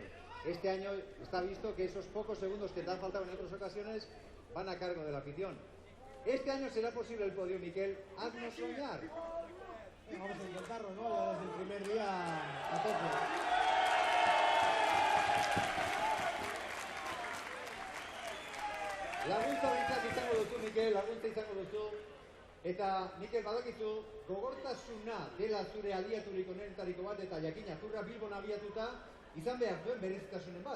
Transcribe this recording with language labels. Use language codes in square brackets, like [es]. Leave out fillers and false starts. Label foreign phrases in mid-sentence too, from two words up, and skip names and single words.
[es] Este año está visto que esos pocos segundos que te han faltado en otras ocasiones van a cargo de la afición. Este año será posible el podio, Miquel, haznos soñar. Vamos a intentarlo, ¿no? Ya desde el primer día a tope. [eu] Laguntza behintzat izango duzu, Mikel, laguntza izango duzu. Eta, Mikel, badakizu, gogortasuna dela zure aliaturik onenetariko bat, eta jakina zurra Bilbon abiatuta, izan behar duen berezitasunen bat.